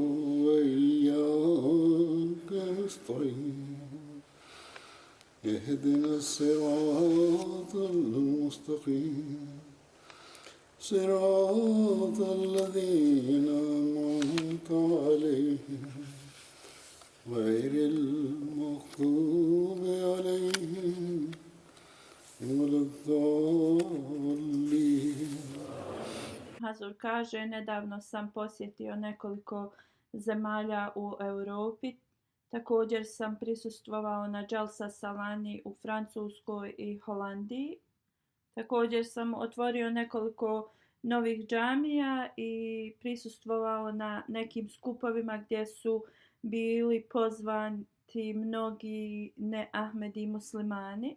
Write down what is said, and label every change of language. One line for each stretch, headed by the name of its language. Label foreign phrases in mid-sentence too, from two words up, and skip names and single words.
Arabic: وإياك نستعين اهدنا الصراط المستقيم صراط الذين أنعمت عليهم غير المغضوب عليهم ولا الضالين.
Bosnian: Hazur kaže, nedavno sam posjetio nekoliko zemalja u Europi. Također sam prisustvovao na Jalsa Salani u Francuskoj i Holandiji. Također sam otvorio nekoliko novih džamija i prisustvovao na nekim skupovima gdje su bili pozvani mnogi ne-Ahmedi muslimani.